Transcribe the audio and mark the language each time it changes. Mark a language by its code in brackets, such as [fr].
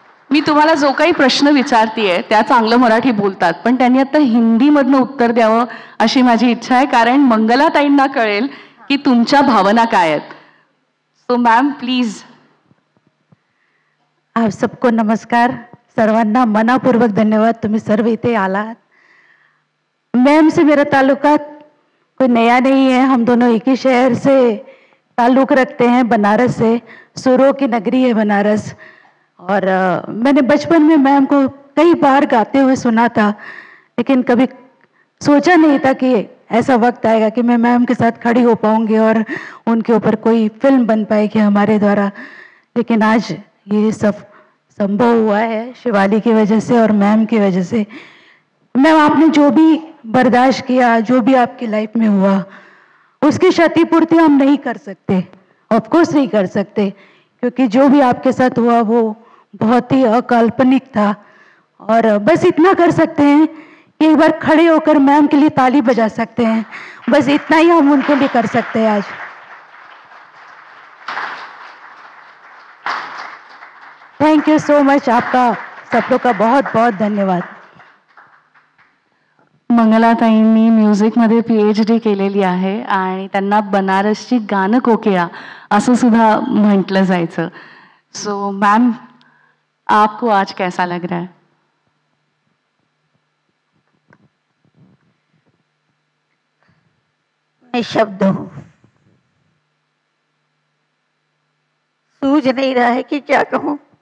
[mr] मी तुम्हाला जो काही प्रश्न विचारतीये त्या चांगलं मराठी बोलतात, पण त्यांनी आता हिंदीमधनं उत्तर द्यावं अशी माझी इच्छा आहे, कारण मंगलाताईंना कळेल की तुमच्या भावना काय आहेत. [en] So ma'am please. [hi] आप सबको नमस्कार. [mr] सर्वांना मनापूर्वक धन्यवाद, तुम्ही सर्व इथे आलात. [hi] मैम से मेरा ताल्लुकात कोई नया नहीं है, हम दोनों एक ही शहर से ताल्लुक़ रखते हैं, बनारस से. सुरों की नगरी है बनारस. और मैंने बचपन में मैम को कई बार गाते हुए सुना था, लेकिन कभी सोचा नहीं था कि ऐसा वक्त आएगा कि मैं मैम के साथ खड़ी हो पाऊंगी और उनके ऊपर कोई फिल्म बन पाएगी हमारे द्वारा. लेकिन आज ये सब संभव हुआ है शिवाली की वजह से और मैम की वजह से. मैम, आपने जो भी बर्दाश्त किया, जो भी आपकी लाइफ में हुआ, उसकी क्षतिपूर्ति हम नहीं कर सकते, ऑफकोर्स नहीं कर सकते, क्योंकि जो भी आपके साथ हुआ वो बहुत ही अकाल्पनिक था. और बस इतना कर सकते हैं कि एक बार खड़े होकर मैम के लिए ताली बजा सकते हैं. बस इतना ही हम उनके लिए कर सकते हैं आज. [en] Thank you so much. [hi] आपका सब लोग का बहुत बहुत धन्यवाद. [mr] मंगलाताईंनी म्युझिकमध्ये PhD केलेली आहे आणि त्यांना बनारसची गान कोकिळा असं सुद्धा म्हटलं जायचं. [hi] सो मैम, आपको आज कैसा लग रहा है? मैं शब्द हूँ, सूझ नहीं रहा है कि क्या कहूँ.